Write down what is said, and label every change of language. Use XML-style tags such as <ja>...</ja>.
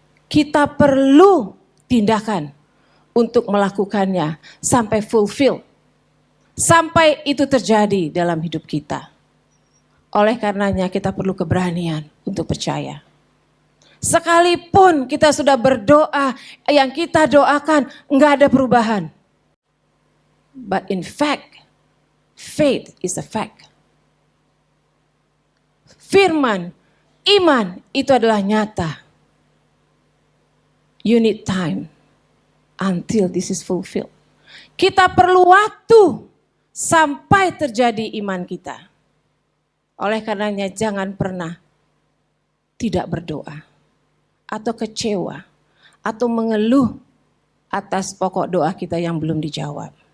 <id>Kita perlu tindakan untuk melakukannya sampai fulfill. Sampai itu terjadi dalam hidup kita. Oleh karenanya kita perlu keberanian untuk percaya. Sekalipun kita sudah berdoa, yang kita doakan enggak ada perubahan.</id> <en>But in fact, faith is a fact.</en> <id>Firman, iman itu adalah nyata.</id> <en>You need time until this is fulfilled.</en> <id>Kita perlu waktu sampai terjadi iman kita. Oleh karenanya jangan pernah tidak berdoa atau kecewa atau mengeluh atas pokok doa kita yang belum dijawab.</id>